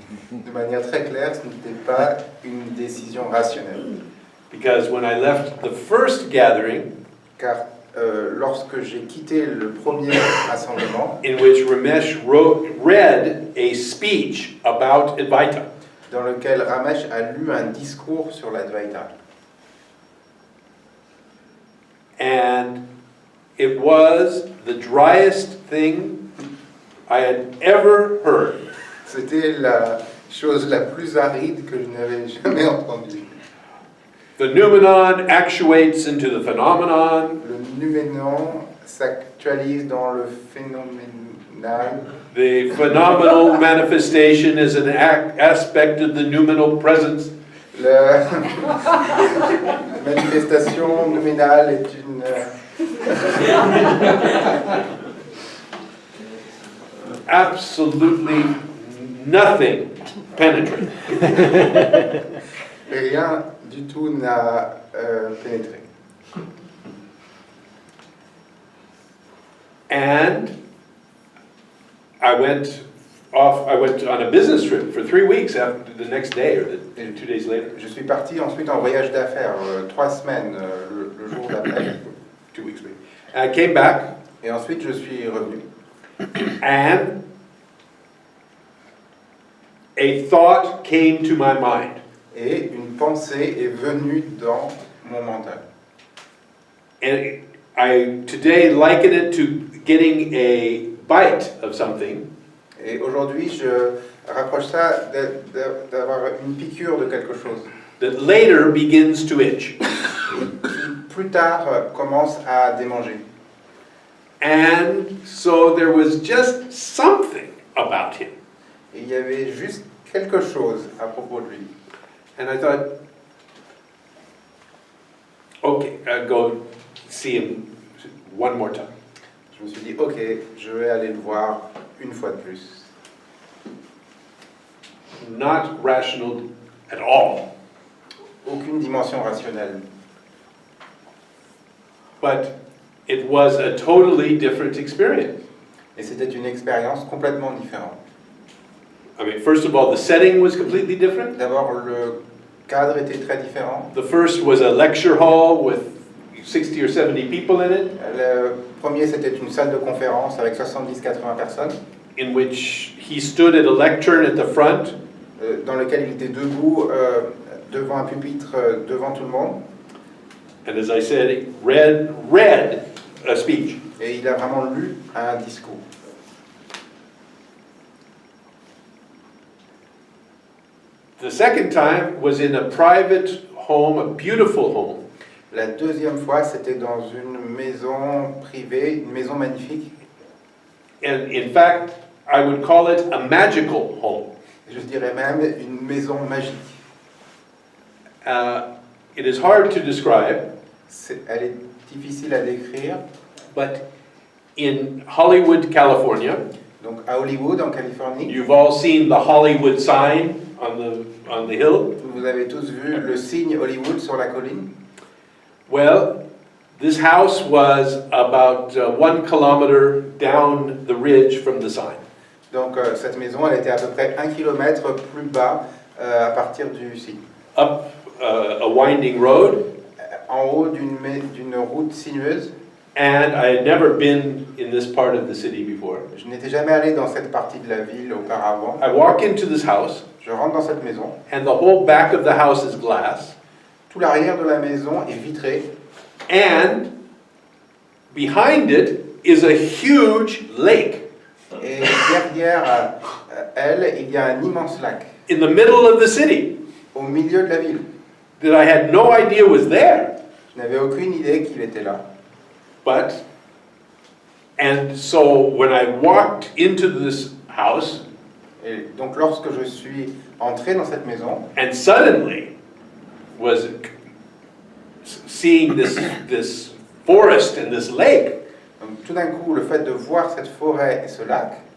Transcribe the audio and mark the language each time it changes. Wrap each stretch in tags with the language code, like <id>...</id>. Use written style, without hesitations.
<fr>De manière très claire, ce n'était pas une décision rationnelle.</fr> <en>Because when I left the first gathering,</en> <fr>Car lorsque j'ai quitté le premier rassemblement,</fr> <en>in which Ramesh read a speech about Advaita,</en> <fr>dans lequel Ramesh a lu un discours sur l'Advaita,</fr> <en>and it was the driest thing I had ever heard.</en> <fr>c'était la chose la plus aride que je n'avais jamais entendue.</fr> <en>The noumenon actuates into the phenomenon.</en> <fr>Le nouménon s'actualise dans le phénoménal.</fr> <en>The phenomenal manifestation is an aspect of the noumenal presence.</en> <fr>La manifestation nouménale est une...</fr> <en>Absolutely nothing penetrated.</en> <fr>Rien du tout n'a pénétré.</fr> <en>And I went on a business trip for 3 weeks after the next day or 2 days later.</en> <fr>Je suis parti ensuite en voyage d'affaires, 3 semaines, le jour d'après.</fr> <en>2 weeks later. And I came back,</en> <fr>Et ensuite je suis revenu.</fr> <en>and a thought came to my mind.</en> <fr>Et une pensée est venue dans mon mental.</fr> <en>And I today liken it to getting a bite of something.</en> <fr>Et aujourd'hui, je rapproche ça d'avoir une piqûre de quelque chose.</fr> <en>That later begins to itch.</en> <fr>Qui plus tard commence à démanger.</fr> <en>And so there was just something about him.</en> <fr>Et il y avait juste quelque chose à propos de lui.</fr> <en>And I thought, okay, I'll go see him one more time.</en> <fr>Je me suis dit, ok, je vais aller le voir une fois de plus.</fr> <en>Not rational at all.</en> <fr>Aucune dimension rationnelle.</fr> <en>But it was a totally different experience.</en> <fr>Et c'était une expérience complètement différente.</fr> <en>I mean, first of all, the setting was completely different.</en> <fr>D'abord, le cadre était très différent.</fr> <en>The first was a lecture hall with 60 or 70 people in it,</en> <fr>Le premier, c'était une salle de conférence avec 70-80 personnes,</fr> <en>in which he stood at a lectern at the front,</en> <fr>dans lequel il était debout devant un pupitre, devant tout le monde.</fr> <en>and as I said, he read a speech.</en> <fr>Et il a vraiment lu un discours.</fr> <en>The second time was in a private home, a beautiful home.</en> <fr>La deuxième fois, c'était dans une maison privée, une maison magnifique.</fr> <en>And in fact, I would call it a magical home.</en> <fr>Je dirais même une maison magique.</fr> <en>It is hard to describe,</en> <fr>Elle est difficile à décrire.</fr> <en>but in Hollywood, California,</en> <fr>Donc à Hollywood, en Californie,</fr> <en>you've all seen the Hollywood sign on the hill.</en> <fr>vous avez tous vu le signe Hollywood sur la colline.</fr> <en>Well, this house was about 1 kilometer down the ridge from the sign.</en> <fr>Donc cette maison, elle était à peu près 1 kilomètre plus bas à partir du signe.</fr> <en>Up a winding road,</en> <fr>En haut d'une route sinueuse.</fr> <en>and I had never been in this part of the city before.</en> <fr>Je n'étais jamais allé dans cette partie de la ville auparavant.</fr> <en>I walk into this house,</en> <fr>Je rentre dans cette maison.</fr> <en>and the whole back of the house is glass,</en> <fr>Tout l'arrière de la maison est vitré.</fr> <en>and behind it is a huge lake</en> <fr>Et derrière elle, il y a un immense lac</fr> <en>in the middle of the city</en> <fr>au milieu de la ville.</fr> <en>that I had no idea was there.</en> <fr>Je n'avais aucune idée qu'il était là.</fr> <en>And so when I walked into this house,</en> <fr>Et donc lorsque je suis entré dans cette maison,</fr> <en>and suddenly was seeing this forest and this lake,</en> <fr>donc tout d'un coup, le fait de voir cette forêt et ce lac,</fr>